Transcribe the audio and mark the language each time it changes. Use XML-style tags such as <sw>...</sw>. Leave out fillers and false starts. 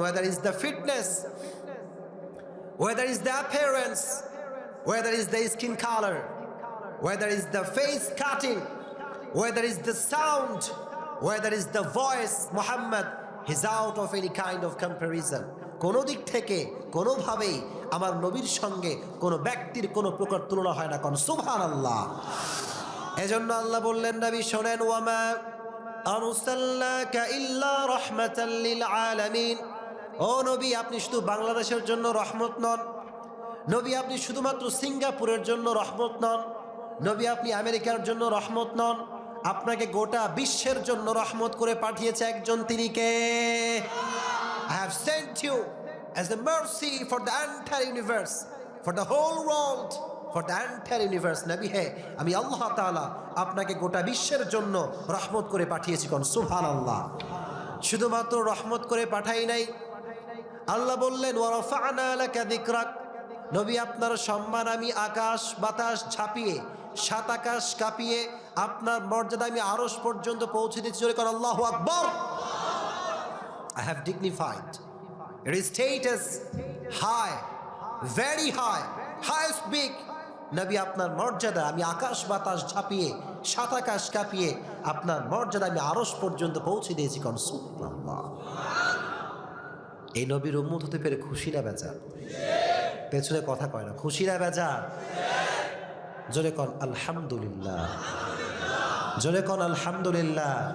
<en>Whether it's the fitness, whether it's the appearance, whether it's the skin color, whether it's the face cutting, whether it's the sound, whether it's the voice, Muhammad is out of any kind of comparison.</en> <bn>কোনো দিক থেকে কোনোভাবেই আমার নবীর সঙ্গে কোনো ব্যক্তির কোনো প্রকার তুলনা হয় না। কোন সুবহানাল্লাহ। এজন্য আল্লাহ বললেন, নবী শোনেন,</bn> <ar>ওয়ামা আরসালনাকা ইল্লা রাহমাতাল লিল আলামিন।</ar> <bn>ও নবী, আপনি শুধু বাংলাদেশের জন্য রহমত নন। নবী, আপনি শুধুমাত্র সিঙ্গাপুরের জন্য রহমত নন। নবী, আপনি আমেরিকার জন্য রহমত নন। আপনাকে গোটা বিশ্বের জন্য রহমত করে পাঠিয়েছে একজন, তিনি কে?</bn> <en>I have sent you as a mercy for the entire universe, for the whole world, for the entire universe.</en> <bn>নবী হে, আমি আল্লাহ তাআলা আপনাকে গোটা বিশ্বের জন্য রহমত করে পাঠিয়েছি। কোন সুবহানাল্লাহ। শুধুমাত্র রহমত করে পাঠাই নাই, আল্লাহ বললেন</bn> <ar>ওয়া রাফা'না লাকা যিকরাক।</ar> <bn>নবী, আপনার সম্মান আমি আকাশ বাতাস ঝাঁপিয়ে, সাত আকাশ কাঁপিয়ে আপনার মর্যাদা আমি আরশ পর্যন্ত পৌঁছে দিচ্ছি। জোরে কর আল্লাহু আকবার।</bn> <en>I have dignified your status high, very high, highest big.</en> <bn>নবী, আপনার মর্যাদা আমি আকাশ বাতাস ঝাঁপিয়ে, সাত আকাশ কাঁপিয়ে আপনার মর্যাদা আমি আরশ পর্যন্ত পৌঁছে দিয়েছি। কোন সুবহানাল্লাহ। এই নবীর উম্মত হতে পেরে খুশি না বেজার? পেছনে কথা কয় না, খুশি না বেজার? জোরে কোন আলহামদুলিল্লাহ, জোরে কোন আলহামদুলিল্লাহ।</bn>